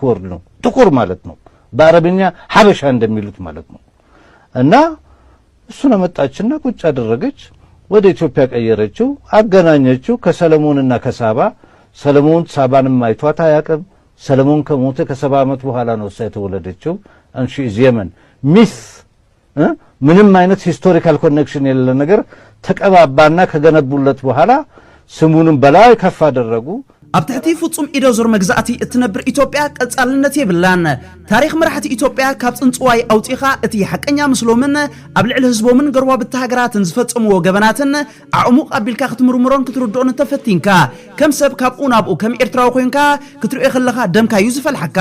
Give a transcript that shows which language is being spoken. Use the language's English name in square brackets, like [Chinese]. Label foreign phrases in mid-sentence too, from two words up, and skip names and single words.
[Amharic] ወርድ ነው ጥቁር ማለት ነው በአረብኛ ሐበሻ እንደሚሉት ማለት ነው እና እሱን አመጣችና ቁጭ አደረገች ወደ ኢትዮጵያ ቀየረችው አገናኘችው ከሰለሞንና ከሳባ ሰለሞን ሳባንም አይቷት አያቀም ሰለሞን ከሞተ ከ7 ዓመት በኋላ ነው የተወለደችው አንሺ የመን ሚስ ምንም አይነት [English] historical connection [Amharic] የሌለ ነገር ተቀባባና ከገነቡለት በኋላ ስሙንም በላይ ከፍ አደረጉ [Tigrinya] ኣብትሕቲ ፍጹም ኢደዞር መግዛእቲ እትነብር ኢትዮጵያ ቀጻልነት የብላን ታሪኽ መራሕቲ ኢትዮጵያ ካብ ጽንጽዋይ ኣውጪኻ እቲ ሓቀኛ ምስሎምን ኣብ ልዕሊ ህዝቦምን ገርዋ ብታሃገራትን ዝፈጽምዎ ገበናትን ኣዕሙቕ ኣቢልካ ክትምርምሮን ክትርድኦን ተፈቲንካ ከም ሰብ ካብኡ ናብኡ ከም ኤርትራዊ ኮይንካ ክትሪኦ ከለኻ ደምካ እዩ ዝፈልሐካ